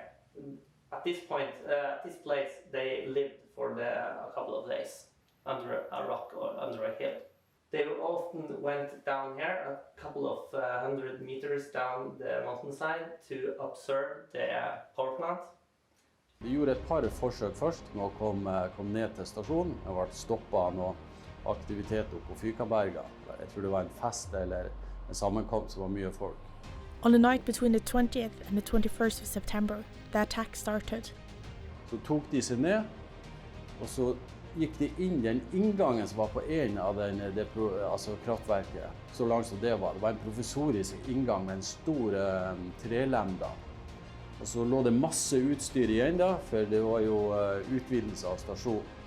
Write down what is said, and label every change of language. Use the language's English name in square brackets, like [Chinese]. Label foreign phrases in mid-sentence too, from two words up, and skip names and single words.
[English] At this point, at this place, they lived for a couple of days under a rock or under a hill. They often went down here, a couple of 100 meters down the mountainside, to observe the power plant. [Norwegian] Vi gjorde et par forsøk først med å komme ned til stasjonen. Det ble stoppet av noe aktivitet oppe på Fykanberga. Jeg tror det var en fest eller en sammenkomst som var mye folk. [English] On the night between the 20th and the 21st of September, the attack started. [Norwegian] Så tok de seg ned, og så gikk de inn den inngangen som var på en av kraftverket, så langt som det var. Det var en provisorisk inngang med en stor trelemda. Og så lå det masse utstyr igjen da, for det var jo utvidelse av stasjonen.